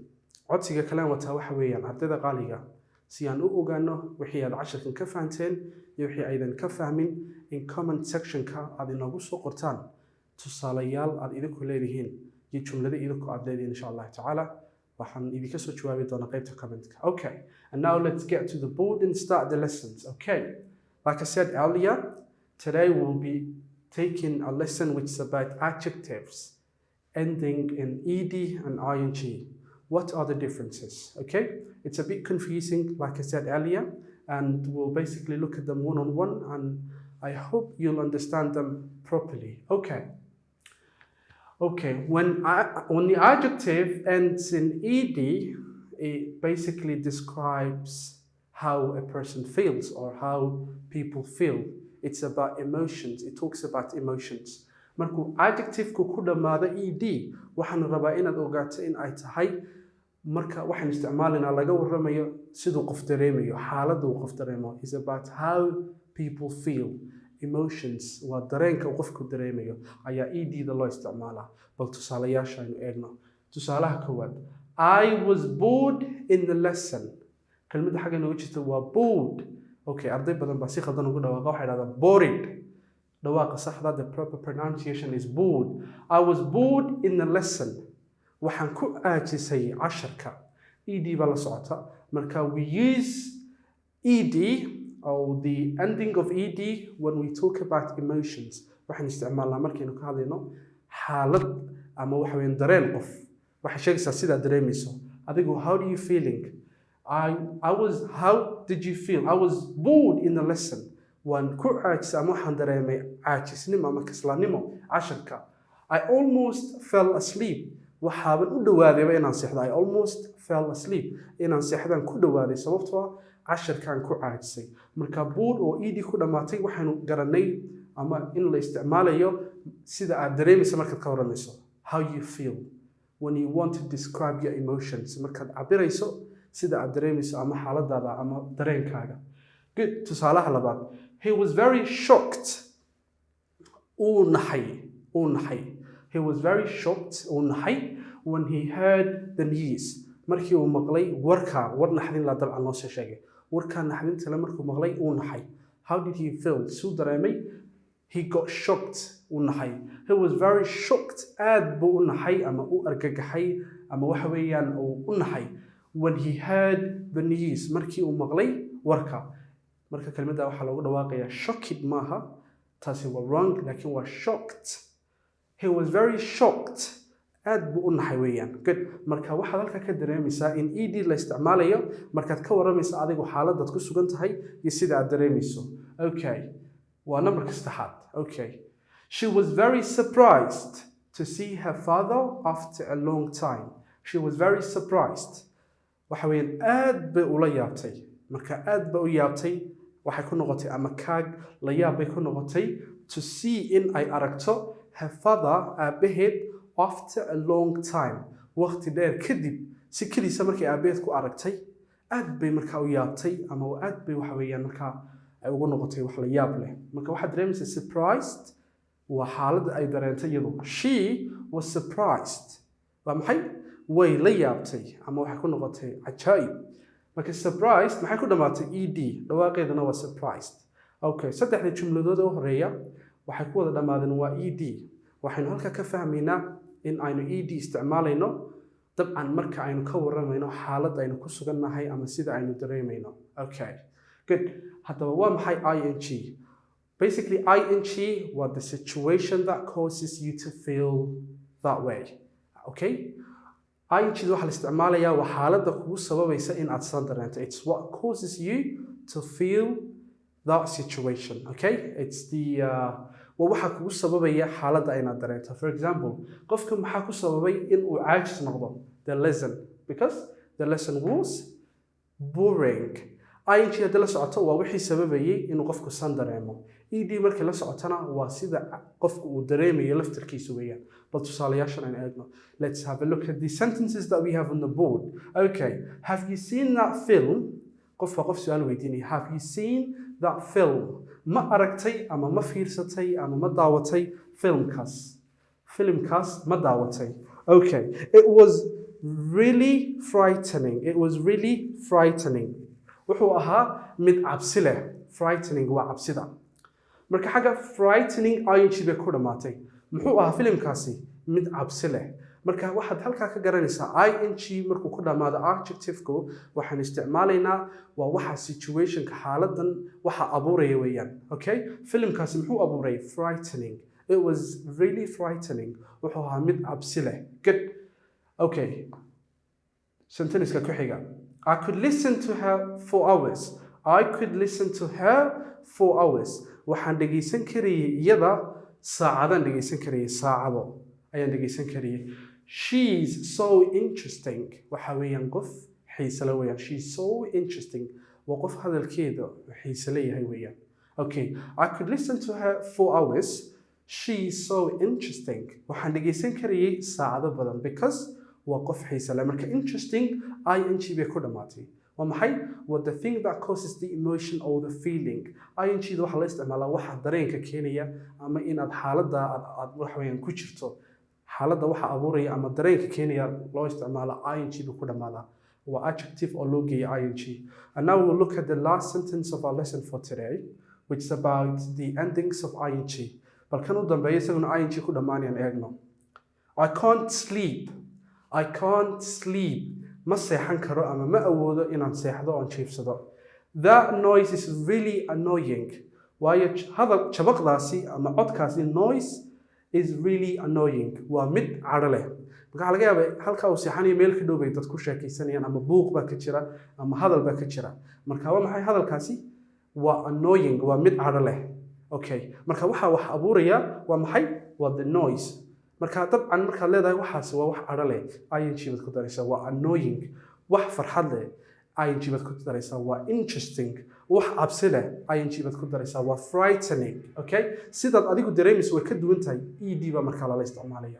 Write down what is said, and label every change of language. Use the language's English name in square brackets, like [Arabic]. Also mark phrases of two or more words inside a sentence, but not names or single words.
[Somali] Codsiga kale wataa waxa weeyaan ardayda qaaliga si aan u ogaano wixii aad casharkan ka fahanteen iyo wixii aydan ka fahmin in [English] comment section- [Somali] ka aad inoogu soo qortaan tusaalayaal aad idinku leedihiin iyo jumlada idinku aad leedihiin [Arabic] إن شاء الله تعالى. [Somali] waxaan idinka soo jawaabi doonaa qaybta comment-ka. [English] Okay, and now let's get to the board and start the lessons. Okay, like I said earlier, today we'll be taking a lesson which is about adjectives ending in ed and ing. What are the differences? Okay, it's a bit confusing, like I said earlier, and we'll basically look at them one-on-one, and I hope you'll understand them properly. Okay, when the adjective ends in ed, it basically describes how a person feels or how people feel. It's about emotions. It talks about emotions. [Somali] Markuu adjective-ku ku dhamaado ed, waxaan rabaa inaad ogaato in ay tahay marka waxaan isticmaalinaa laga warramayo siduu qof dareemayo, xaaladdu qof dareemo. [English] It's about how people feel. [Somali] Emotions waa dareenka qofku dareemayo ayaa ed-da loo isticmaalaa. Bal tusaalayaasha aynu eegno. Tusaalaha koowaad, [English] I was bored in the lesson. [Somali] Kelmadda xagga nooga jirta waa bored. Okay, arday badan baa si khaldan ugu dhawaaqa waxay dhahdaan bored. Dhawaaqa saxda, [English] the proper pronunciation is bored. I was bored in the lesson. [Somali] Waxaan ku aajisay casharka. ed baa la socota. [English] Marka we use ed or the ending of ed when we talk about emotions. [Somali] waxaan isticmaalnaa markaynu ka hadlayno xaalad ama waxa weyn dareen qof. waxay sheegaysaa sida dareemayso. Adigu, [English] how do you feeling? How did you feel? I was bored in the lesson. [Somali] waan ku caajisay ama waxaan dareemay caajisnimo ama kaslaanimo casharka. [English] I almost fell asleep. [Somali] waxaaban u dhawaadayba inaan seexdo. [English] I almost fell asleep. [Somali] inaan seexdaan ku dhawaaday sababtoo ah casharkan ku caajisay. Marka bored oo ed ku dhamaatay waxaanu garanay ama in la isticmaalayo sida aad dareemayso markaad ka waramayso. [English] How you feel when you want to describe your emotions. [Somali] markaad cabirayso sida aad dareemayso ama xaaladaada ama dareenkaaga. Good. Tusaalaha labaad, [English] he was very shocked. [Somali] uu naxay. [English] He was very shocked [Somali] uu naxay [English] when he heard the news. [Somali] markii uu maqlay warka, war naxdin la dabcan loo soo sheegay. warka naxdinta la markuu maqlay uu naxay. [English] How did he feel? [Somali] Suu dareemay? [English] He got shocked. [Somali] uu naxay. [English] He was very shocked. [Somali] aad buu u naxay ama u argagaxay ama waxa weeyaan uu u naxay [English] when he heard the news. [Somali] markii uu maqlay warka. marka kelmadda waxaa loogu dhawaaqayaa shocked maaha. taasi waa wrong, laakiin waa shocked. [English] He was very shocked. [Somali] aad buu u naxay weeyaan. Good. marka waxaad halka ka dareemaysaa in ed la isticmaalayo markaad ka waramayso adigu xaaladaad ku sugan tahay iyo sida aad dareemayso. Okay, waa numberka saddexaad. [English] Okay, she was very surprised to see her father after a long time. She was very surprised. [Somali] waxa weeyaan aad bay ula yaabtay. marka aad bay u yaabtay waxay ku noqotay ama kaag la yaab bay ku noqotay [English] to see [Somali] in ay aragto [English] her father [Somali] aabaheed [English] after a long time. [Somali] waqti dheer kadib si kaliisa markay aabaheed ku aragtay aad bay markaa u yaabtay ama aad bay waxa weeyaan markaa ay ugu noqotay wax la yaab leh. marka waxaad dareemaysaa surprised waa xaaladda ay dareentay iyadu. [English] She was surprised. [Somali] waa maxay? way la yaabtay ama waxay ku noqotay cajaa'ib. marka surprised maxay ku dhamaatay ed, dhawaaqeedana waa surprised. Okay, saddexda jumladood oo horeeya waxay ku wada dhamaadeen waa ed. waxaynu halka ka fahmaynaa in aynu ed isticmaalayno dabcan marka aynu ka waramayno xaalad aynu ku sugannahay ama sida aynu dareemayno. [English] Okay, good. [Somali] haddaba waa maxay ing? [English] Basically, ing was the situation that causes you to feel that way. Okay? [Somali] ing waxa la isticmaalayaa waa xaaladda kugu sababaysa in aad san dareento. [English] It's what causes you to feel that situation. Okay? It's the [Somali] waxa kugu sababaya xaaladda inaad dareento. [English] For example, [Somali] qofka maxaa ku sababay in uu caajis noqdo? [English] The lesson. Because the lesson was boring. [Somali] ing hadii la socoto waa wixii sababayay inuu qofku san dareemo. ed markii la socotana waa sida qofku uu dareemayo laftarkiisa weeyaan. Bal tusaalayaashan aan eegno. [English] Let's have a look at the sentences that we have on the board. Okay, have you seen that film? [Somali] qof su'aal weydiinaya. [English] Have you seen that film? [Somali] ma aragtay ama ma fiirsatay ama ma daawatay filmkaas ma daawatay. [English] Okay, it was really frightening. [Somali] wuxuu ahaa mid cabsi leh. Frightening waa cabsida. marka xagga frightening ing bay ku dhamaatay. muxuu ahaa filimkaasi? mid cabsi leh. marka waxaad halkaa ka garanaysaa ing markuu ku dhamaado adjective-ku waxaan isticmaalaynaa waa waxa situationka xaaladan waxa abuuraya weeyaan. Okay, filimkaasi muxuu abuuray? [English] Frightening. It was really frightening. [Somali] wuxuu ahaa mid cabsi leh. [English] Good. Okay, [Somali] sentence-ka ku xiga. [English] I could listen to her for hours. [Somali] waxaan dhegeysan karayay iyada saacadaan dhegeysan karayay. saacado ayaan dhegeysan karayay. [English] She's so interesting. [Somali] waxa weeyaan qof xiise leh weeyaan. [English] She's so interesting. [Somali] waa qof hadalkeeda xiise leeyahay weeyaan. [English] Okay, I could listen to her for hours. She's so interesting. [Somali] waxaan dhegeysan karayay saacado badan. Because waa qof xiise leh. marka interesting ing bay ku dhamaatay. waa maxay? [English] What the thing that causes the emotion or the feeling. [Somali] ing waxa la isticmaalaa waxa dareenka keenaya ama inaad xaaladda aad wax weeyaan ku jirto. xaaladda waxa abuuraya ama dareenka keenaya loo isticmaala ing buu ku dhamaadaa. waa adjective oo loo geeyo ing. [English] And now we'll look at the last sentence of our lesson for today, which is about the endings of ing. [Somali] bal kan u dambeeya isaguna ing ku dhamaanayaan eegno. [English] I can't sleep. [Somali] ma seexan karo ama ma awoodo inaan seexdo oon jiifsado. [English] That noise is really annoying. [Somali] waayo jabaqdaasi ama codkaasi [English] noise is really annoying. [Somali] waa mid cadho leh. marka laga yaabaa halkaa uu seexanayo meel ka dhow bay dad ku sheekaysanayaan ama buuq baa ka jira ama hadal baa ka jira. marka waa maxay hadalkaasi? waa annoying. waa mid cadho leh. Okay, marka waxa wax abuuraya waa maxay? waa [English] the noise. [Somali] marka dabcan markaad leedahay waxaas waa wax cadho leh ing baad ku daraysaa. waa annoying. wax farxad leh ing baad ku daraysaa. waa interesting. wax cabsi leh ing baad ku daraysaa. waa frightening. Okay, sidaad adigu dareemayso way ka duwan tahay. ed baa markaa lala isticmaalaya.